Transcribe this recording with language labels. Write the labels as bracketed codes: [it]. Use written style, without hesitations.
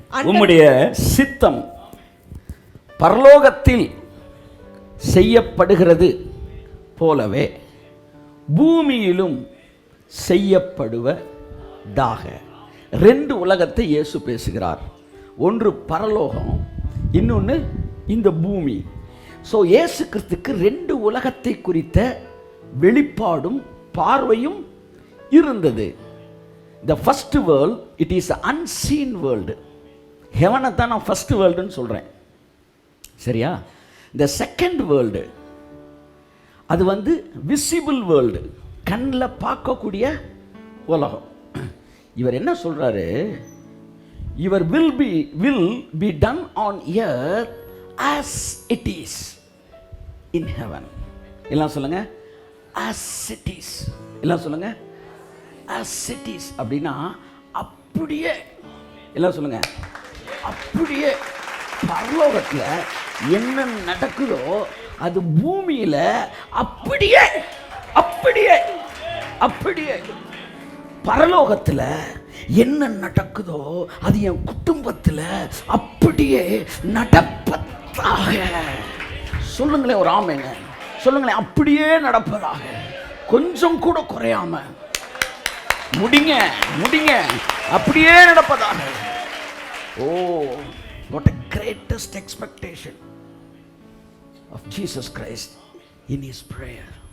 [ta] உம்முடைய சித்தம் பரலோகத்தில் செய்யப்படுகிறது போலவே பூமியிலும் செய்யப்படுவதாக. 2 உலகத்தை இயேசு பேசுகிறார். ஒன்று பரலோகம், இன்னொன்று இந்த பூமி. ஸோ இயேசு கிறிஸ்துக்கு 2 உலகத்தை குறித்த வெளிப்பாடும் பார்வையும் இருந்தது. [en] The first world, it is an unseen world. [ta] ஹெவனை தான் நான் ஃபர்ஸ்ட் வேர்ல்டுன்னு சொல்கிறேன், சரியா? இந்த செகண்ட் வேர்ல்டு அது விசிபிள் வேர்ல்டு, கண்ணில் பார்க்கக்கூடிய உலகம். இவர் என்ன சொல்றாரு? இவர் [en] will be done on earth as it is in heaven. [ta] எல்லாம் சொல்லுங்க, [en] as it is. [ta] எல்லாம் சொல்லுங்க, as it is. அப்படின்னா அப்படியே. எல்லாம் சொல்லுங்க, அப்படியே. பரலோகத்தில் என்ன நடக்குதோ அது பூமியில அப்படியே அப்படியே அப்படியே. பரலோகத்தில் என்ன நடக்குதோ அது என் குடும்பத்தில் அப்படியே நடப்பதாக. சொல்லுங்களேன் ஒரு ஆமைங்க, சொல்லுங்களேன் அப்படியே நடப்பதாக. கொஞ்சம் கூட குறையாம முடிங்க அப்படியே நடப்பதாக. [en] ஓ, what a greatest expectation of Jesus Christ in his prayer.